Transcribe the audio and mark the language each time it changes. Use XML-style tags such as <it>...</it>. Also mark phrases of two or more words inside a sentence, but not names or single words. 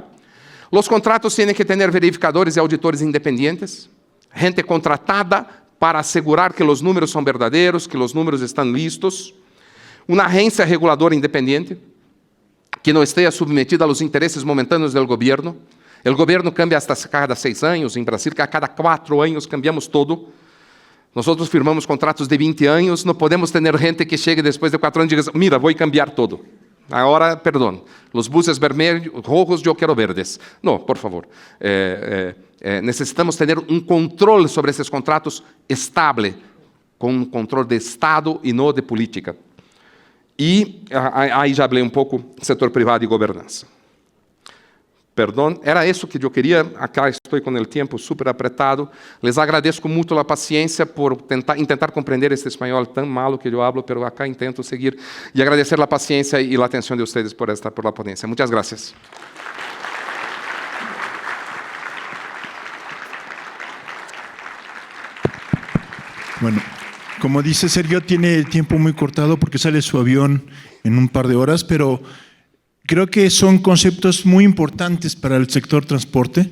<pt>Os contratos têm que ter verificadores e auditores independentes, gente contratada para assegurar que os números são verdadeiros, que os números estão listos, uma agência reguladora independente, que não esteja submetida aos interesses momentâneos do governo. O governo</pt> <es>cambia hasta</es> <pt>cada 6 anos, em Brasil, que a cada 4 anos</pt> <es>cambiamos todo.</es> <pt>Nós firmamos contratos de 20 anos, não podemos ter gente que chegue depois de 4 anos e diga: mira, vou</pt> <es>cambiar todo.</es> <pt>Agora, perdão, os buses vermelhos, rojos, eu quero verdes. Não, por favor. Necessitamos ter controle sobre esses contratos estável, com controle de Estado e não de política. E aí já falei pouco do setor privado e governança. Perdão, era isso que eu queria. Acá estou com o tempo super apretado. Les agradeço muito a paciência por tentar compreender este espanhol tão malo que eu hablo,</pt> <es>pero acá intento seguir.</es> <pt>E agradecer a paciência e a atenção de vocês</pt> <es>por la ponencia. Muchas gracias. Bueno, como dice Sergio, tiene el tiempo muy cortado porque sale su avión en un par de horas, pero creo que son conceptos muy importantes para el sector transporte.</es>